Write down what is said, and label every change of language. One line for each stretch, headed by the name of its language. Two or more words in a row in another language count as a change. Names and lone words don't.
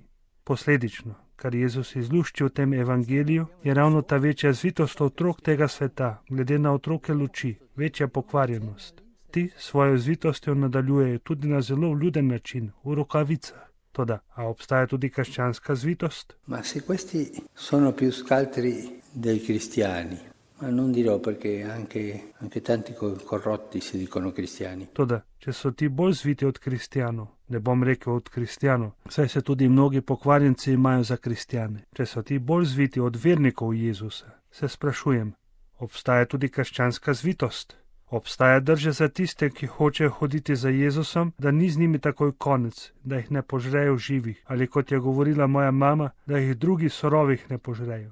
Slovenian: Posledično, kar Jezus izlušči v tem evangeliju, je ravno ta večja zvitost otrok tega sveta, glede na otroke luči, večja pokvarjenost. Ti svojo zvitostjo nadaljujejo tudi na zelo vljuden način, v rokavicah. Toda, a obstaja tudi krščanska zvitost?
Italian: Ma se questi sono più scaltri dei cristiani, ma non dirò perché anche tanti corrotti si dicono cristiani.
Slovenian: Toda, če so ti bolj zviti od kristijanov, ne bom rekel od kristijanov, saj se tudi mnogi pokvarjenci imajo za kristjane. Če so ti bolj zviti od vernikov Jezusa, se sprašujem, obstaja tudi krščanska zvitost? Obstaja drže za tiste, ki hočejo hoditi za Jezusom, da ni z njimi takoj konec, da jih ne požrejo živih, ali kot je govorila moja mama, da jih drugi sorovih ne požrejo.